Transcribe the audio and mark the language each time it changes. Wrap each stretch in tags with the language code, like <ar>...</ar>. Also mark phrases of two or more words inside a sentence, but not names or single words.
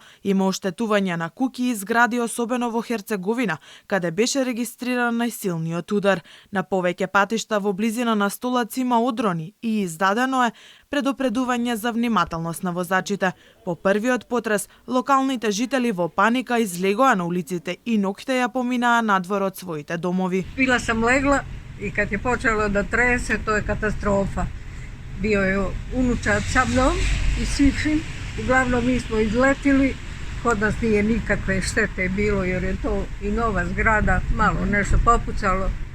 <mk>Има оштетување на куќи и згради, особено во Херцеговина, каде беше регистриран најсилниот удар. На повеќе патишта во близина на Столац има одрони и издадено е предупредување за внимателност на возачите. По првиот потрес, локалните жители во паника излегоа на улиците и ноќте ја поминаа надвор од своите домови.</mk> <bs>Bila sam legla i kad je počelo da trese, to je katastrofa. Bio je unučad sa mnom i svim. Uglavnom mi smo izletili, kod nas nije nikakve štete bilo jer je to i nova zgrada, malo nešto popucalo.</bs>